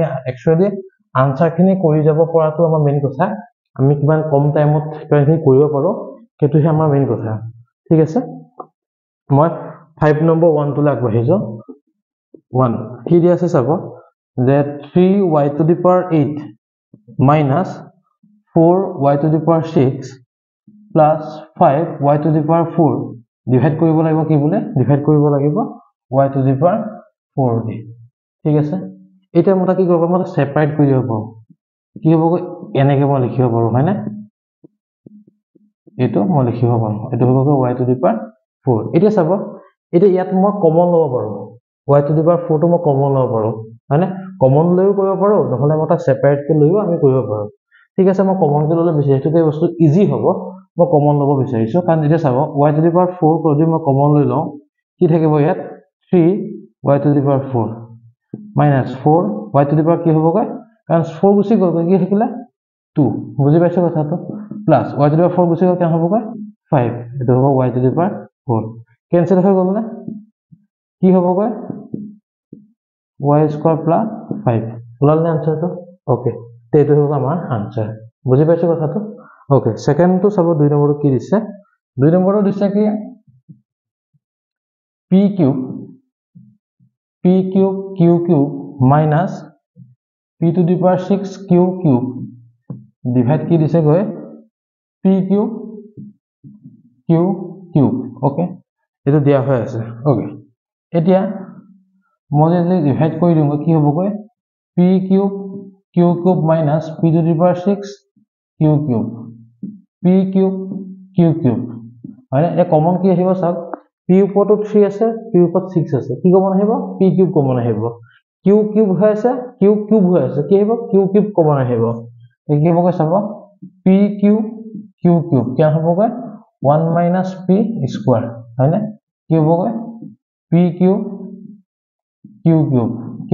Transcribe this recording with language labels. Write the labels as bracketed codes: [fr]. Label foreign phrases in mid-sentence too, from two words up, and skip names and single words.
[as] একচুয়ালি আনসাৰখিনি কৰি যাব পৰাটো আমাৰ মেইন কথা আমি কিমান কম টাইমত কিমানখিনি কৰিব পাৰো সেইটোহে আমাৰ মেইন কথা ঠিক আছে মই 5 নম্বৰ 1 টো আগবাঢ়ি যাওঁ 1 কি দিয়া আছে চাব যে [en] 3y to the power 8 minus 4y to the power 6 plus 5y to the power 4 [as] ডিভাইড কৰিব লাগিব কি বোলে ডিভাইড কৰিব লাগিব [en] y to the power 4 [as] দি ঠিক আছে এটা মতে কি কৰিব মই সেপাৰেট কৰি দিব পাৰো কি হ'ব এনেকে মই লিখিব পাৰো হয়নে এটো মই লিখিব পাৰো এটো হ'ব [en] y to the power 4 [as] এটা চাব এটা ইয়াত মই কমন লব পাৰো [en] y to the power 4 [as] টো মই কমন লব পাৰো হয়নে কমন লৈও কৰিব পাৰো নহলে মই তাক সেপাৰেট কে লৈও আমি কৰিব পাৰো ঠিক আছে মই কমন কে ললে বিচাৰিছো যে বস্তু ইজি হ'ব মই কমন লব বিচাৰিছো কাৰণ এটা চাব [en] y to the power 4 [as] কৰি মই কমন লৈ লওঁ কি থাকিব ইয়াত [en] 3 y to the power 4 minus 4 y to the power [as] কি হ'বগৈ কাৰণ 4 গুছি গ'ল কি থাকিলে 2 বুজি পাইছো কথাটো [en] plus y to the power 4 [as] গুছি গ'ল কেন হ'বগৈ 5 এটো হ'ব [en] y to the power 4 cancel [as] হৈ গ'ল না কি হ'বগৈ [en] y square plus 5 [as] ওলাল না আনসাৰটো ওকে তে এইটো হ'ব আমাৰ আনসাৰ বুজি পাইছো কথাটো ওকে সেকেন্ড তো চাব 2 নম্বৰটো কি দিছে 2 নম্বৰটো দিছে কি [en] p cube q cube minus p to the power 6 q cube divide [as] কি দিছে গৈ [en] p cube q cube [as] ওকে এটো দিয়া হৈ আছে ওকে এতিয়া মই যদি ডিভাইড কৰি দিও কি হ'ব গৈ [en] p cube q cube minus p to the power 6 q cube p cube q cube [as] মানে এ কমন কি আহিব সব p ওপৰটো 3 আছে p ওপৰত 6 আছে কি কমন আহিব [en] p cube [as] কমন আহিব [en] q cube [as] হৈ আছে [en] q cube [as] হৈ আছে কি আহিব [en] q cube [as] কমন আহিব কি হ'ব চাব [en] p cube q cube [as] কিমান হ'বগৈ [en] 1 minus p square [as] হয়নে কি হ'বগৈ [en] p cube q cube [as] কি